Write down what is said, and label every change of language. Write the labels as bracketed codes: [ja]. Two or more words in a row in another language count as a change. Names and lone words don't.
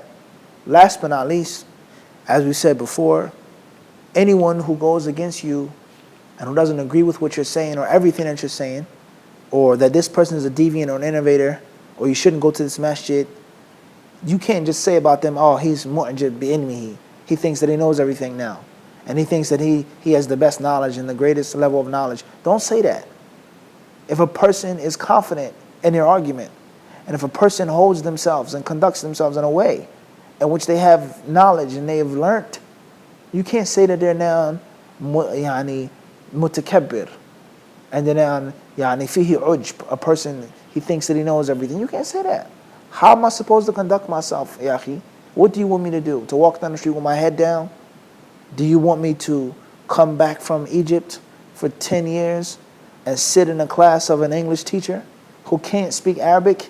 [en] Last but not least, as we said before, anyone who goes against you and who doesn't agree with what you're saying or everything that you're saying, or that this person is a deviant or an innovator, or you shouldn't go to this masjid, you can't just say about them, oh, he's [ar] معجب بعلمه. [en] He thinks that he knows everything now. And he thinks that he has the best knowledge and the greatest level of knowledge. Don't say that. If a person is confident in their argument, and if a person holds themselves and conducts themselves in a way in which they have knowledge and they have learnt, you can't say that they're now mutakabbir. And then [ar] يعني فيه عجب, [en] a person, he thinks that he knows everything. You can't say that. How am I supposed to conduct myself, [ar] يا أخي? [en] What do you want me to do? To walk down the street with my head down? Do you want me to come back from Egypt for 10 years and sit in a class of an English teacher who can't speak Arabic?